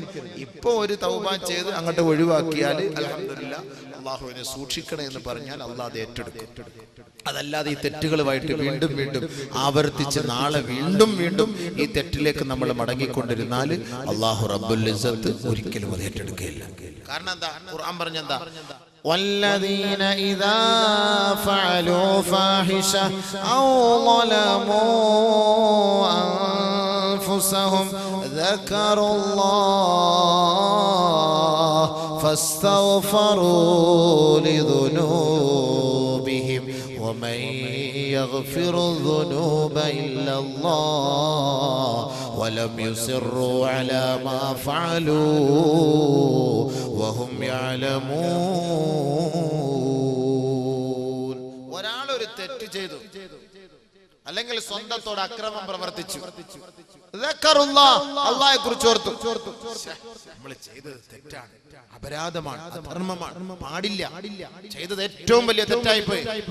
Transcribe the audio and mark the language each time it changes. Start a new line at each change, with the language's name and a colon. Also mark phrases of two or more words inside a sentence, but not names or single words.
Malayalam: ഇപ്പൊ ഒരു തൗബ ചെയ്ത് അങ്ങോട്ട് ഒഴിവാക്കിയാൽ അൽഹംദുലില്ലാ അള്ളാഹുവിനെ സൂക്ഷിക്കണേ എന്ന് പറഞ്ഞാൽ അള്ളാഹ് അത് ഏറ്റെടുക്കും. അതല്ലാതെ ഈ തെറ്റുകളുമായിട്ട് വീണ്ടും വീണ്ടും ആവർത്തിച്ച് നാളെ വീണ്ടും വീണ്ടും ഈ തെറ്റിലേക്ക് നമ്മൾ മടങ്ങിക്കൊണ്ടിരുന്നാൽ
Arabic: الله رب العزة
Malayalam: ഒരിക്കലും അത് ഏറ്റെടുക്കുകയില്ല. കാരണം എന്താ? ഖുർആൻ പറഞ്ഞെന്താ?
Arabic: والذين إذا فعلوا فاحشة أو ظلموا أنفسهم ذكروا الله فاستغفروا لذنوبهم ومن يغفر الذنوب إلا الله ولم يصروا على ما فعلوا وهم يعلمون.
Malayalam: ഒരാളൊരു തെറ്റ് ചെയ്തു, അല്ലെങ്കിൽ സ്വന്തത്തോട് അക്രമം പ്രവർത്തിച്ചു, അള്ളാഹയെ കുറിച്ച് ഓർത്തു. നമ്മൾ ചെയ്തത് തെറ്റാണ്, അപരാധമാണ്, അധർമ്മമാണ്, പാടില്ല, ചെയ്തത് ഏറ്റവും വലിയ തെറ്റായി പോയി.